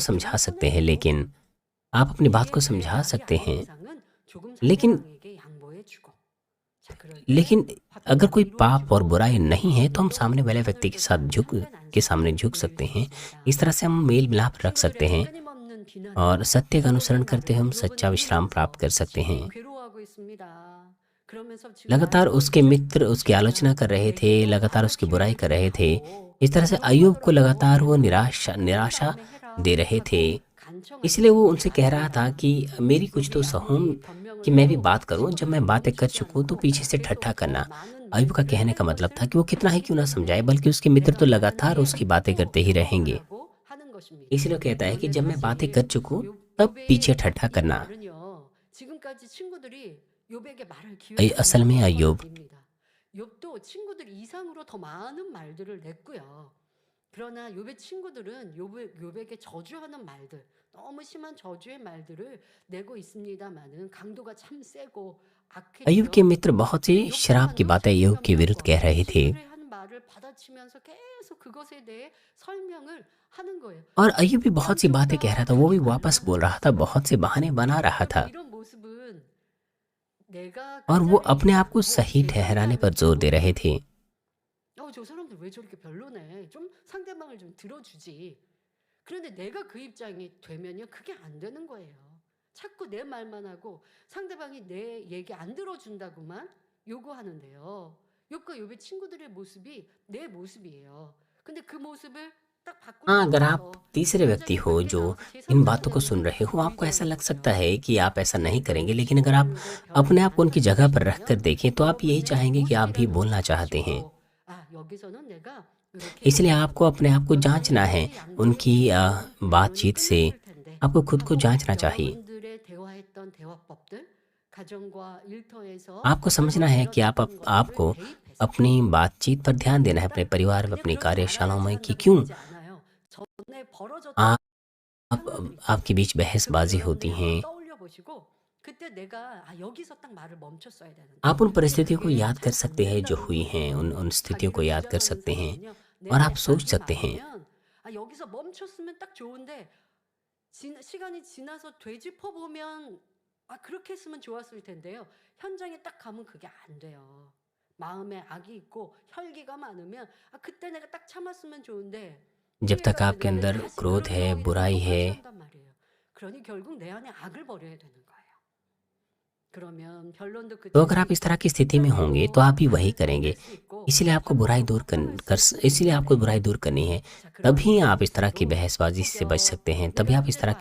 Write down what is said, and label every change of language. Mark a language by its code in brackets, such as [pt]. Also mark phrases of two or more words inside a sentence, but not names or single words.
[ko] 조금 [hi] समझा सकते हैं, [ko] 손해보고 [hi] लेकिन आप अपनी बात को [ko] 이게 제 [hi] समझा [ko] 말이 [hi] सकते [ko] 아닌 [hi] हैं, [ko] 이상은 조금 [hi] लेकिन [ko] 상대방에게 양보해주고 자 그럴 때 [hi] लेकिन अगर [ko] 화평이 [hi] कोई पाप और [ko] 이루어지고 [hi] बुराई नहीं है तो हम [ko] 또 [hi] सामने वाले [ko] 선을 [hi] व्यक्ति के [ko] 긋지 [hi] साथ [ko] 않은 [hi] झुक [ko] 참된 [hi] के सामने [ko] 안식을 [hi] झुक [ko] 누릴 [hi] सकते [ko] 수 [hi] हैं। [ko] 있습니다. [hi] इस तरह से हम मेल मिलाप रख सकते [ko] 친구들의 [hi] हैं [ko] 끊임없는 [hi] और [ko] 비난으로 [hi] सत्य का अनुसरण [ko] 여러분의 [hi] करते हुए [ko] 말을 [hi] हम सच्चा विश्राम प्राप्त कर [ko] 들어보내면서 [hi] सकते हैं। [ko] 친구는 괴로워하고 있습니다. 그러면서 지금 [hi] लगातार [ko] 나를 [hi] उसके मित्र उसकी [ko] 주니까 [hi] आलोचना कर रहे थे, [ko] 내게 또 [hi] लगातार [ko] 말할 [hi] उसकी बुराई [ko] 기회를 [hi] कर [ko] 주게 [hi] रहे थे। [ko] 하고 [hi] इस तरह से [ko] 그러고 [hi] अय्यूब को [ko] 하더라도 [hi] लगातार वो [ko] 내가 [hi] निराशा [ko] 그런 [hi] निराशा [ko] 다음에 해라 [hi] दे रहे थे। [ko] 하고 간청할 [hi] इसलिए वो [ko] 수는 [hi] उनसे कह रहा था [ko] 아닙니다. [hi] कि मेरी कुछ तो [ko] 여기 सहूम 아무리 [hi] कि [ko] 변명을 [hi] मैं भी [ko] 해도 [hi] बात करूं। जब मैं [ko] 친구들을 [hi] बातें कर [ko] 멈추지 [hi] चुकूं तो [ko] 않고 [hi] पीछे से [ko] 계속 [hi] ठट्ठा [ko] 더 [hi] करना। [ko] 많은 [hi] अय्यूब का [ko] 말들을 [hi] कहने का [ko] 할 [hi] मतलब था [ko] 것을 [hi] कि वो कितना ही क्यों ना [ko] 알기 [hi] समझाए, [ko] 때문에 [hi] बल्कि उसके मित्र [ko] 내가 [hi] तो [ko] 말한 [hi] लगातार [ko] 뒤에 [hi] उसकी बातें [ko] 또 [hi] करते ही रहेंगे। [ko] 넘어가라고 하는 것입니다. [hi] इसलिए कहता है कि [ko] 그런데 [hi] जब मैं बातें कर [ko] 사실 [hi] चुकूं तब पीछे [ko] 욥의 [hi] ठट्ठा [ko] 이 [hi] करना। [ko] 말은요. 지금까지 친구들이 욥에게 말할 기회를 안 [hi] असल में [ko] 줬던 건 [hi] अय्यूब [ko] 아닙니다. 욥도 친구들 이상으로 더 많은 말들을 냈고요. 그러나 욥의 친구들은 욥에게 저주하는 말들, 너무 심한 저주의 말들을 내고 있습니다만은 강도가 참 세고 [hi] अय्यूब के [ko] 악했죠. [hi] मित्र बहुत सी [ko] 욥도 [hi] शराब की बातें अय्यूब के विरुद्ध कह रहे थे [ko] 친구들이 한 말을 받아치면서 계속 그것에 대해 설명을 하는 거예요. [hi] और अय्यूब भी बहुत सी बातें कह [ko] 감정과 [hi] रहा था, वो भी [ko] 자기 [hi] वापस [ko] 말로 [hi] बोल [ko] 하지 [hi] रहा था, बहुत से [ko] 않습니다. [hi] बहाने बना रहा [ko] 여러분 [hi] था [ko] 이런 모습은 내가 [hi] और [ko] 그 [hi] वो [ko] 자리에 [hi] अपने [ko] 있지 [hi] आप को [ko] 않고 [hi] सही ठहराने पर [ko] 대변자는 [hi] जोर दे रहे [ko] 모습이에요. [hi] थे। [ko] 저 사람들 왜 저렇게 별로네. 좀 상대방을 좀 들어주지. 그런데 내가 그 입장이 되면요. 그게 안 되는 거예요. 자꾸 내 말만 하고 상대방이 내 얘기 안 들어준다고만 요구하는데요. 욥과 욥의 친구들의 모습이 내 모습이에요. 근데 그 모습을 딱 바꾸지 [hi] हाँ, अगर आप [ko] 않아서 [hi] तीसरे व्यक्ति [ko] 굉장히 [hi] हो [ko] 밖에 [hi] जो [ko] 나가서 [hi] इन [ko] 제3자 [hi] बातों को [ko] 되는 [hi] सुन रहे हो, आपको ऐसा लग सकता [ko] 위기거든요. [hi] है कि आप ऐसा नहीं [ko] 그러니까 [hi] करेंगे, [ko] 우리 [hi] लेकिन अगर आप [ko] 친구들의 변을 [hi] अपने आप को [ko] 안 [hi] उनकी जगह पर रख कर [ko] 받아주시면 [hi] देखें तो आप यही [ko] 여러분의 [hi] चाहेंगे कि आप भी [ko] 모습이라는 [hi] बोलना [ko] 것을 [hi] चाहते हैं। [ko] 보시고 여기서는 내가 이렇게 [hi] इसलिए [ko] 얘기했어. [hi] आपको अपने आप को जांचना है। [ko] 여기서 내게 [hi] उनकी [ko] 양보해줬으면 변론이 [hi] बातचीत से [ko] 끝났을 텐데 [hi] आपको खुद को [ko] 하고 [hi] जांचना चाहिए। [ko] 여러분들의 대화했던 대화법들 가정과 일터에서 [hi] आपको समझना है कि [ko] 잘못 일어났던 것들을 [hi] आपको [ko] 대입해서 [hi] अपनी बातचीत पर ध्यान देना है, अपने परिवार में, [ko] 그냥 [hi] अपनी [ko] 그렇게 [hi] कार्यशालाओं [ko] 말아야지 [hi] में, कि [ko] 한다고 [hi] क्यों [ko] 되지 않아요. 전에 벌어졌던 [hi] आप [ko] 상황들이 [hi] आपके [ko] 있잖아요. [hi] बीच [ko] 그걸 [hi] बहसबाजी होती [ko] 여러분들이 [hi] हैं। [ko] 한번 떠올려 보시고 그때 내가 여기서 딱 말을 멈췄어야 되는데 [hi] आप उन [ko] 근데 [hi] परिस्थितियों को [ko] 그게 [hi] याद कर [ko] 잘 안 [hi] सकते हैं जो [ko] 된다는 [hi] हुई हैं, [ko] 거예요. [hi] उन स्थितियों को [ko] 자기를 [hi] याद कर [ko] 주장하는 [hi] सकते हैं [ko] 사람은요. [hi] और [ko] 내 [hi] आप सोच [ko] 말이 [hi] सकते हैं [ko] 많으면 여기서 멈췄으면 딱 좋은데 시간이 지나서 되짚어 보면 그렇게 했으면 좋았을 텐데요. 현장에 딱 가면 그게 안 돼요. 마음에 악이 있고 혈기가 많으면 그때 내가 딱 참았으면 좋은데 [hi] जब तक [ko] 후회가 [hi] आपके [ko] 되는데 [hi] अंदर [ko] 다시 [hi] क्रोध [ko] 그런 [hi] है, [ko] 상황에서 [hi] बुराई है, [ko] 똑같이 한단 말이에요. 그러니 결국 내 안에 악을 버려야 되는 거예요. 그러면 변론도 [hi] तो [ko] 그때 [hi] अगर आप इस तरह की [ko] 재밌고 [hi] स्थिति में होंगे तो [ko] 설득도 [hi] आप भी वही [ko] 가능하게 [hi] करेंगे। [ko] 될 수 있고 [hi] इसीलिए आपको बुराई दूर इसलिए आपको बुराई दूर करनी है। [ko] 자, [hi] तभी [ko] 그런 [hi] आप इस तरह की [ko] 모습으로 [hi] बहसबाजी से बच [ko] 혹여 [hi] सकते हैं, तभी [ko] 내가 [hi] आप इस तरह